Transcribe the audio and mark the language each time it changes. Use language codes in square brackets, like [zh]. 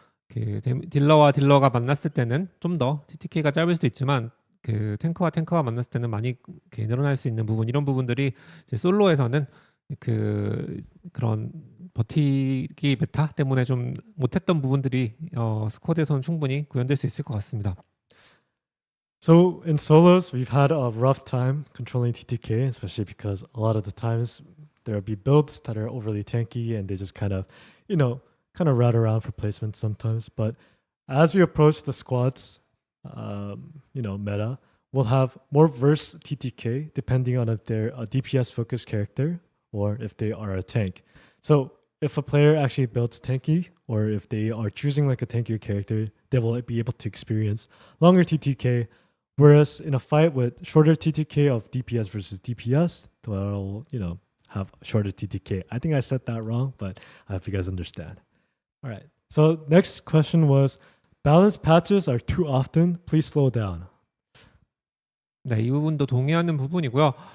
[ko] 그 딜러와 딜러가 만났을 때는 좀 더 TTK가 짧을 수도 있지만 그 탱커와 탱커가 만났을 때는 많이 늘어날 수 있는 부분 이런 부분들이 이제 솔로에서는 그런 버티기 메타 때문에 좀 못했던 부분들이 스쿼드에서는 충분히 구현될 수 있을 것 같습니다. [en] So in solos, we've had a rough time controlling TTK, especially because a lot of the times there'll be builds that are overly tanky and they just kind of route around for placement sometimes. But as we approach the squads, meta, we'll have more verse TTK depending on if they're a DPS focused character or if they are a tank. So if a player actually builds tanky or if they are choosing like a tankier character, they will be able to experience longer TTK. Whereas in a fight with shorter TTK of DPS versus DPS, they'll, have shorter TTK. I think I said that wrong, but I hope you guys understand. All right. So next question was, balance patches are too often. Please slow down. [ko] 네, 이 부분도 동의하는 부분이고요.